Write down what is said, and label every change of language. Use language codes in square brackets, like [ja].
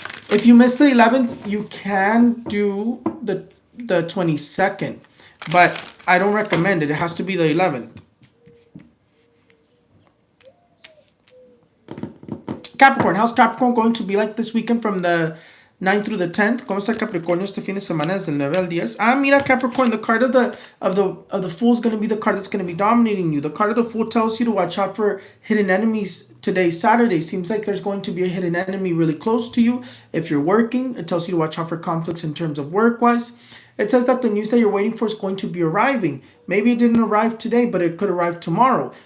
[en] If you miss the 11th, you can do the 22nd, but I don't recommend it. It has to be the 11th. Capricorn, how's Capricorn going to be like this weekend from the 9th through the 10th? [es] ¿Cómo está Capricornio este fin de semana desde el 9 al 10? Ah, mira [en] Capricorn, the card of the Fool is going to be the card that's going to be dominating you. The card of the Fool tells you to watch out for hidden enemies today, Saturday. Seems like there's going to be a hidden enemy really close to you. If you're working, it tells you to watch out for conflicts in terms of work-wise. It says that the news that you're waiting for is going to be arriving. Maybe it didn't arrive today, but it could arrive tomorrow.